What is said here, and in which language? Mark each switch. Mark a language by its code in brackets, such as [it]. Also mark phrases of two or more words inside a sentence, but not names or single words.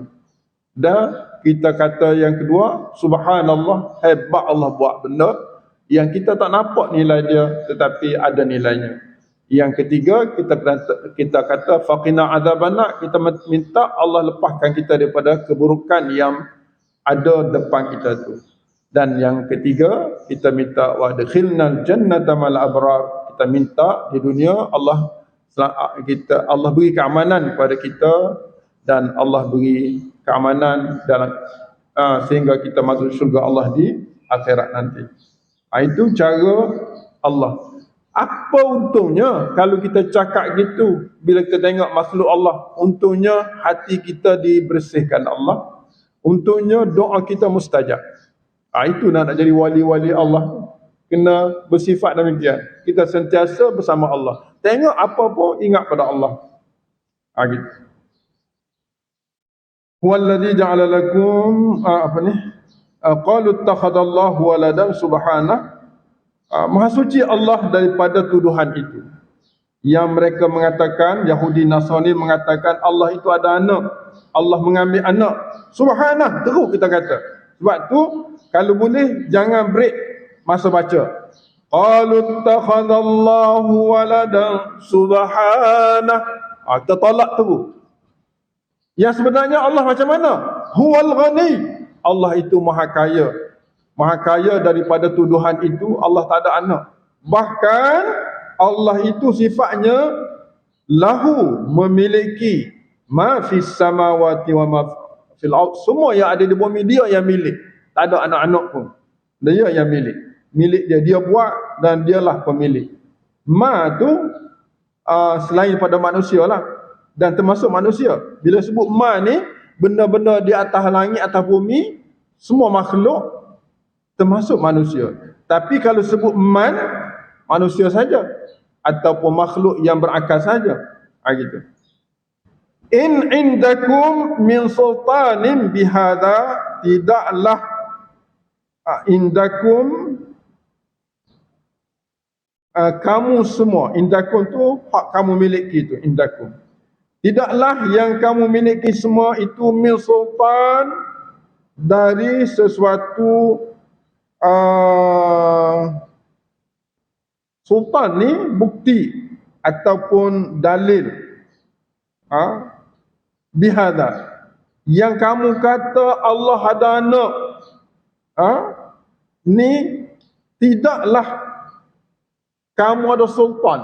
[ms] Dan kita kata yang kedua, subhanallah, hebat Allah buat benda yang kita tak nampak nilai dia, tetapi ada nilainya. Yang ketiga, kita kata [ar] فقنا عذاب النار, [ms] kita minta Allah lepaskan kita daripada keburukan yang ada depan kita tu. Dan yang ketiga, kita minta [ar] وأدخلنا الجنة مع الأبرار. [ms] Kita minta di dunia Allah beri keamanan kepada kita, dan Allah beri keamanan dalam sehingga kita masuk syurga Allah di akhirat nanti. Itu cara Allah. Apa untungnya kalau kita cakap gitu bila kita tengok makhluk Allah? Untungnya hati kita dibersihkan Allah. Untungnya doa kita mustajab. Itu nak jadi wali-wali Allah, kena bersifat demikian. Kita sentiasa bersama Allah. Tengok apa pun ingat pada Allah. Gitu. [ar] هو الذي جعل لكم قالوا اتخذ الله ولدا سبحانه. [ms] Maha suci Allah daripada tuduhan itu. Yang mereka mengatakan, Yahudi Nasrani mengatakan Allah itu ada anak, Allah mengambil anak. Subhanah, terus kita kata. Sebab tu kalau boleh jangan break masa baca. [ar] قالوا اتخذ الله ولدا سبحانه. [ms] Kita tolak terus. Yang sebenarnya Allah macam mana? [ar] هو الغني. [ms] Allah itu maha kaya. Maha kaya daripada tuduhan itu. Allah tak ada anak. Bahkan Allah itu sifatnya lahu, memiliki [ar] ما في السماوات وما في الأرض. [ms] Semua yang ada di bumi dia yang milik. Tak ada anak-anak pun. Dia yang milik. Milik dia. Dia buat dan dialah pemilik. Ma tu selain pada manusia lah. Dan termasuk manusia. Bila sebut ma ni, benda-benda di atas langit, atas bumi, semua makhluk termasuk manusia. Tapi kalau sebut man, manusia saja. Ataupun makhluk yang berakal saja. Gitu. [ar] إن عندكم من سلطان بهذا, [ms] tidaklah indakum kamu semua, indakum tu hak kamu miliki tu, indakum. Tidaklah yang kamu miliki semua itu [ar] من سلطان, [ms] dari sesuatu sultan ni bukti ataupun dalil bihadza, yang kamu kata Allah ada anak, ni tidaklah kamu ada sultan.